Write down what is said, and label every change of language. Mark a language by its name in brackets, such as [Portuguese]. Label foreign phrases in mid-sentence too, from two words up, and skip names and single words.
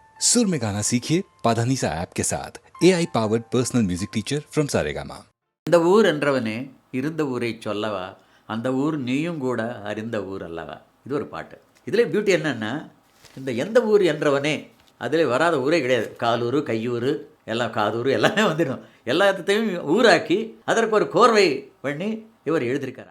[Hindi] सुर में गाना सीखिए पाधानीसा ऐप के साथ [English] AI powered personal music teacher from [Hindi] सारेगामा। [Tamil] இந்த ஊர் என்றவனே இருந்த ஊரை சொல்லவா, அந்த ஊர் நீயும் கூட அறிந்த ஊர் அல்லவா. இது ஒரு பாட்டு. இதில் பியூட்டி என்னென்னா, இந்த எந்த ஊர் என்றவனே அதில் வராத ஊரே கிடையாது. காலூர், கையூர், எல்லாம் காதூர் எல்லாமே வந்துடும். எல்லாத்தையும் ஊராக்கி அதற்கு ஒரு கோர்வை பண்ணி இவர் எழுதியிருக்கார்.